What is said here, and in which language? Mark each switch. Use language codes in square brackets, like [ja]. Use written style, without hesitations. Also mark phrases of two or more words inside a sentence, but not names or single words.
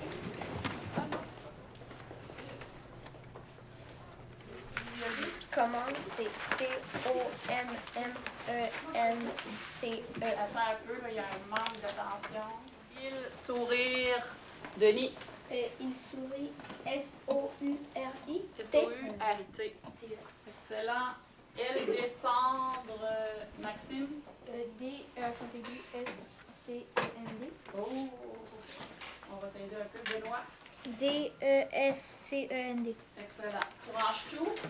[fr] Commande, c'est C-O-M-M-E-N-C-E. Attends un peu, là, il y a un manque d'attention. Il sourire. Denis. Il sourit, S-O-U-R-I. S-O-U-R-I-T. Excellent. Elle descendre. Maxime. D, contaigu, S-C-E-N-D. Oh. On va t'aider un peu, Benoît. D-E-S-C-E-N-D. Excellent. Tu ranges tout.